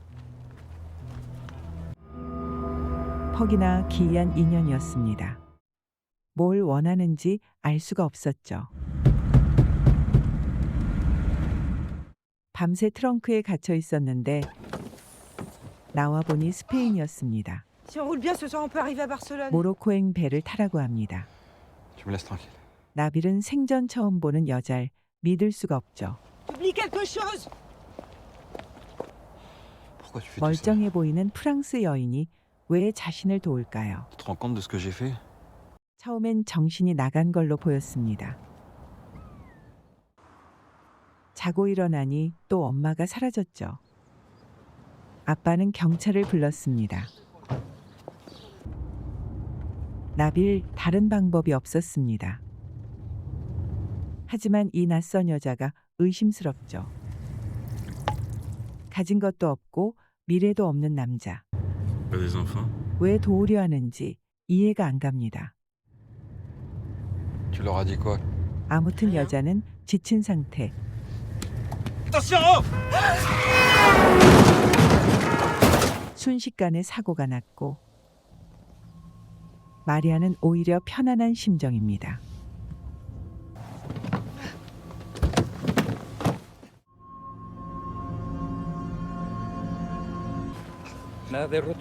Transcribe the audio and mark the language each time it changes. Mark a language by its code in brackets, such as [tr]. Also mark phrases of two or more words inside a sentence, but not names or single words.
[ko] 퍽이나 기이한 인연이었습니다. 뭘 원하는지 알 수가 없었죠. 밤새 트렁크에 갇혀 있었는데 나와 보니 스페인이었습니다. [fr] Si on roule bien ce soir, on peut arriver à Barcelone. [ko] 모로코행 배를 타라고 합니다. [fr] Tu me laisses tranquille. [ko] 나빌은 생전 처음 보는 여자를 믿을 수가 없죠. [fr] Oublie quelque chose. Pourquoi tu fais tout ça? [ko] 멀쩡해 보이는 프랑스 여인이 왜 자신을 도울까요? [fr] Tu te rends compte de ce que j'ai fait? [ko] 처음엔 정신이 나간 걸로 보였습니다. 자고 일어나니 또 엄마가 사라졌죠. 아빠는 경찰을 불렀습니다. 나빌 다른 방법이 없었습니다. 하지만 이 낯선 여자가 의심스럽죠. 가진 것도 없고 미래도 없는 남자. [fr] Pas des enfants? [ko] 왜 도우려 하는지 이해가 안 갑니다. [fr] Tu leur as dit quoi? [ko] 아무튼 여자는 지친 상태. [fr] Attention! [ko] 순식간에 사고가 났고 마리아는 오히려 편안한 심정입니다. [es] Nada de roto.